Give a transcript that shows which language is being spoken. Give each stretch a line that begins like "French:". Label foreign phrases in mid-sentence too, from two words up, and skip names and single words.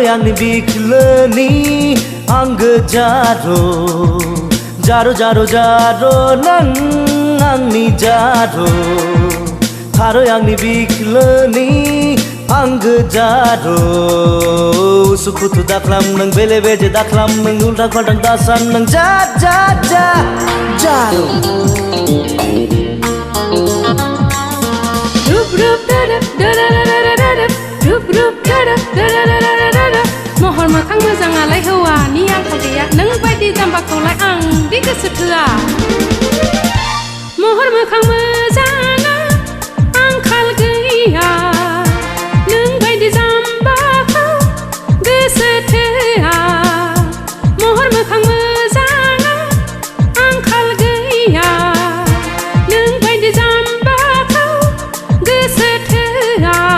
Garo: angni biklani angge jaro Jaro jaro jaro nang angni jaro Haro angni biklani angge jaro Sukutu daklam nang bele beje daklam nang ulta kodang dasan nang
Bodo: jaro महर मोखां मोजाङालाय हौवानि आंखाल गैया नों बायदि जाम्बाखौलाय आं दि गोसो थोआ महर मोखां मोजाङा आंखाल गैया नों बायदि जाम्बाखौ गोसो थोआ महर मोखां मोजाङा आंखाल गैया नों बायदि जाम्बाखौ गोसो थोआ